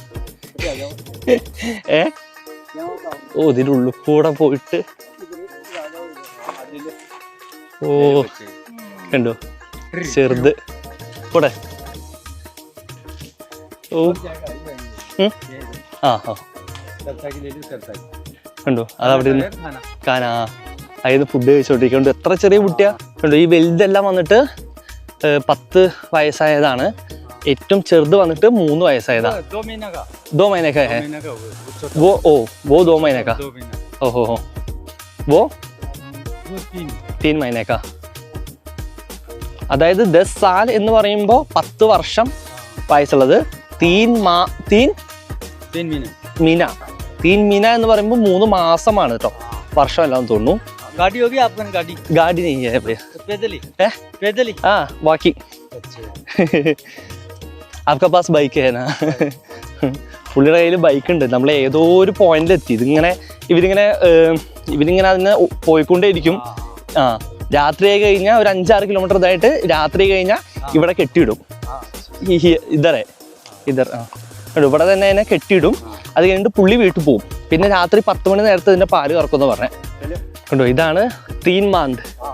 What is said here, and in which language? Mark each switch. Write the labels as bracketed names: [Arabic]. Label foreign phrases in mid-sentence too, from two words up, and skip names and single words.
[Malayalam] ഓ ഇതിൻ്റെ ഉള്ളിൽ കൂടെ പോയിട്ട് ഓ കണ്ടോ ചെറുത് കൂടെ ഓ ആ കണ്ടോ അതവിടെ കാനാ അതിന് ഫുഡ് കഴിച്ചോണ്ടിരിക്കുന്നുണ്ട് എത്ര ചെറിയ കുട്ടിയാ കണ്ടോ ഈ വലുതെല്ലാം വന്നിട്ട് 10 വയസ്സായതാണ് ഏറ്റവും ചെറുത് വന്നിട്ട് 3 വയസ്സായതാ [Hindi] 2 महीने का है वो 2 महीने का ओहो वो 3 महीने का [Malayalam] അതായത് 10 साल എന്ന് പറയുമ്പോൾ 10 വർഷം വയസ്സുള്ളത് 3 മീന എന്ന് പറയുമ്പോൾ 3 മാസമാണ് കേട്ടോ വർഷം അല്ലാന്ന് തോന്നുന്നു [Hindi] गाड़ी होगी आपका गाड़ी नहीं है भैया पैदल ही हाँ वॉकिंग आपका पास बाइक है ना [Malayalam] പുള്ളിയുടെ കയ്യിൽ ബൈക്ക് ഉണ്ട് നമ്മൾ ഏതോ ഒരു പോയിന്റിൽ എത്തി ഇവരിങ്ങനെ അതിന് പോയിക്കൊണ്ടേയിരിക്കും ആ രാത്രി ആയി കഴിഞ്ഞാൽ ഒരു 5-6 കിലോമീറ്റർ ഇതായിട്ട് രാത്രി കഴിഞ്ഞാൽ ഇവിടെ കെട്ടിയിടും ഇതർ ഇവിടെ തന്നെ അതിനെ കെട്ടിയിടും അത് കഴിഞ്ഞിട്ട് പുള്ളി വീട്ടിൽ പോകും പിന്നെ രാത്രി 10 മണി നേരത്തെ ഇതിന്റെ പാല് കറക്കുമെന്ന് പറഞ്ഞേ കണ്ടോ ഇതാണ് 3 മാന്ത്